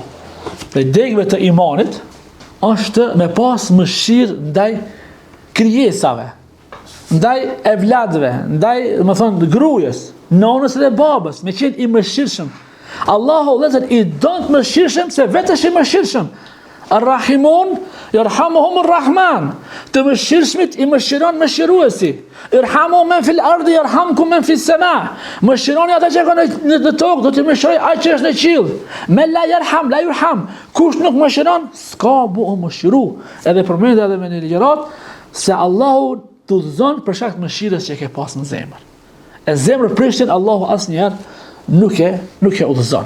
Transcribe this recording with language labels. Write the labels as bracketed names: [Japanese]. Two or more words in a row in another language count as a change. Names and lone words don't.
[Albanian] Dhe degëve të imanit është me pas mëshirë ndaj krijesave, ndaj evladëve, ndaj, më thonë, grujës, nonës dhe babës, me qenë i mëshirshëm. Allahu i don të mëshirshëm se vetë është i mëshirshëm. [Arabic] الراحمون يرحمهم الرحمن. [Albanian] Të mëshirshmit i mëshiron mëshiruesi. [Arabic] ارحموا من في الأرض يرحمكم من في السماء. [Albanian] Mëshironi ata që kanë në tokë, do të mëshiroj ai që është në qiell. [Arabic] من لا يرحم لا يرحم. [Albanian] Kush nuk mëshiron, s'ka bu mëshiru. Edhe përmendet edhe me një ligjërat se Allahu të udhëzon për shkak të mëshirës që ke pas në zemër. E zemër prishtin Allahu asnjëherë nuk e udhëzon.